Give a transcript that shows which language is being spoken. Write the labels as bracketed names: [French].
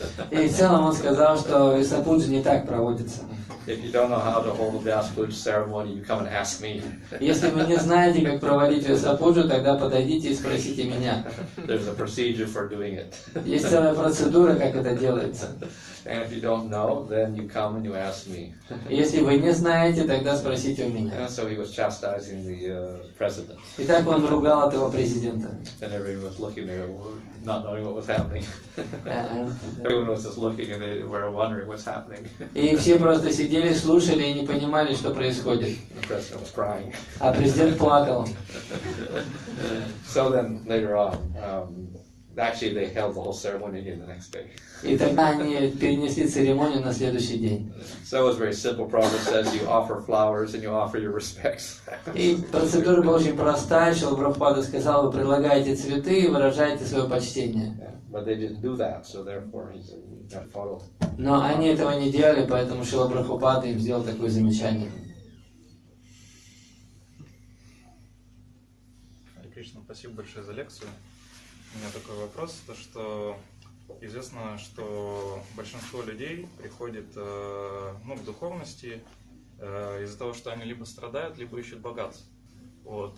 [Russian] И в целом он сказал, что Весапуджа не так проводится. [English] If you don't know how to hold a Vyasa ceremony, you come and ask me. [Russian] Если вы не знаете, как проводить Весапуджу, тогда подойдите и спросите меня. [English] There's a procedure for doing it. [Russian] Есть целая процедура, как это делается. [English] And if you don't know, then you come and you ask me. [Russian] Если вы не знаете, тогда спросите у меня. [English] And so he was chastising the president. [Russian] И так он ругал этого президента. [English] And everyone was looking there, not knowing what was happening. Everyone was just looking and they were wondering what's happening. [Russian] И все просто сидели, слушали и не понимали, что происходит. [English] The president was crying. [Russian] А президент плакал. [English] So then later on, actually they held the whole ceremony again the next day. [Russian] И тогда они перенесли церемонию на следующий день. [English] So it was very simple. Prabhupada says you offer flowers and you offer your respects. [Russian] И процедура была очень простая. Шрила Прабхупада сказал, вы предлагаете цветы и выражаете свое почтение. [English] But they didn't do that, so therefore he said, you got to follow. [Russian] Но они этого не делали, поэтому Шрила Прабхупада им сделал такое замечание. Харе Кришна, спасибо большое за лекцию. У меня такой вопрос, то что известно, что большинство людей приходит к духовности из-за того, что они либо страдают, либо ищут богатство. Вот.